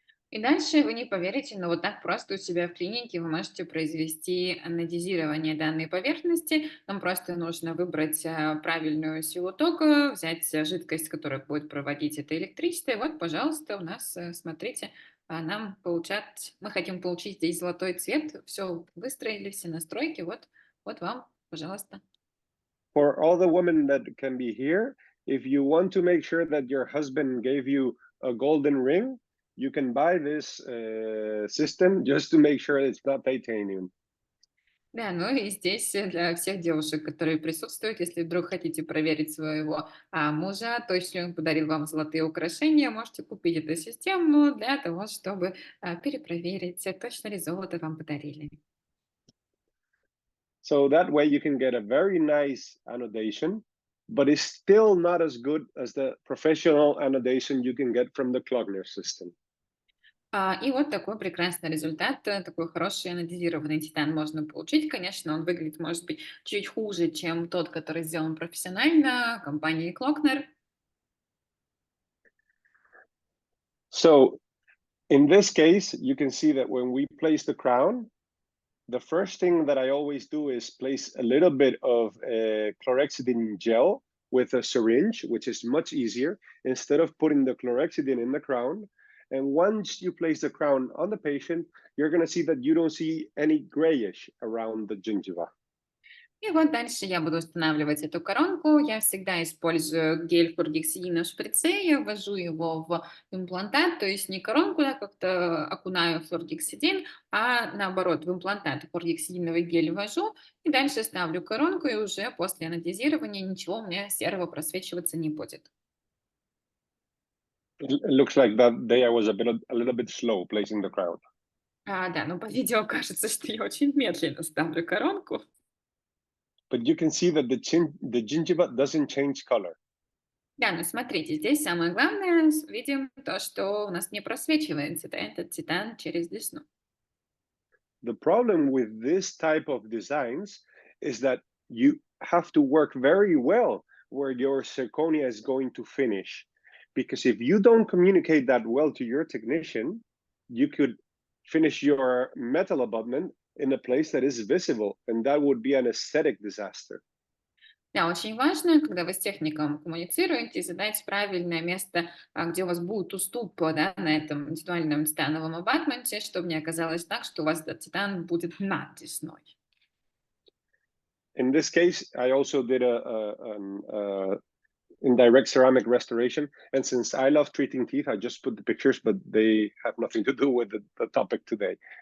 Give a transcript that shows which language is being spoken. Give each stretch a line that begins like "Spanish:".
Russian: И дальше вы не поверите, но вот так просто у себя в клинике вы можете произвести анодизирование данной поверхности. Вам просто нужно выбрать правильную силу тока, взять жидкость, которая будет проводить это электричество. И вот, пожалуйста, у нас, смотрите, нам получать, мы хотим получить здесь золотой цвет. Все выстроили, все настройки. Вот, вот вам, пожалуйста.
English: For all the women that can be here, if you want to make sure that your husband gave you a golden ring, you can buy this system just to make sure it's not titanium.
Russian: Да, ну и здесь для всех девушек, которые присутствуют, если вдруг хотите проверить своего мужа, то если он подарил вам золотые украшения, можете купить эту систему для того, чтобы перепроверить, точно ли золото вам подарили.
English: So that way you can get a very nice annotation, but it's still not as good as the professional annotation you can get from the Klogner system.
Russian: И вот такой прекрасный результат, такой хороший анодизированный титан можно получить. Конечно, он выглядит, может быть, чуть хуже, чем тот, который сделан профессионально компанией Klöckner.
English: So in this case, you can see that when we place the crown, the first thing that I always do is place a little bit of chlorhexidine gel with a syringe, which is much easier, instead of putting the chlorhexidine in the crown. And once you place the crown on the patient, you're going to see that you don't see any grayish around the gingiva.
Russian: И вот дальше я буду устанавливать эту коронку. Я всегда использую гель фургексидина в шприце, я ввожу его в имплантат, то есть не коронку, я как-то окунаю в флоргексидин, а наоборот в имплантат флоргексидиновый гель ввожу, и дальше ставлю коронку, и уже после анодизирования ничего у меня серого просвечиваться не будет.
English: It looks like that day I was a little bit slow placing the crown.
Russian: Да, но по видео кажется, что я очень медленно ставлю коронку.
English: But you can see that the gingiva doesn't change color.
Russian: Да, но смотрите, здесь самое главное, видим то, что у нас не просвечивается, да, этот титан через десну.
English: The problem with this type of designs is that you have to work very well where your zirconia is going to finish. Because if you don't communicate that well to your technician, you could finish your metal abutment in a place that is visible, and that would be an aesthetic disaster.
Russian: Да, очень важно, когда вы с техником коммуницируете, задать правильное место, где у вас будет уступ, да, на этом индивидуальном титановом абатменте, чтобы не оказалось так, что у вас этот титан будет над десной.
English: In this case, I also did an indirect ceramic restoration. And since I love treating teeth, I just put the pictures, but they have nothing to do with the topic today.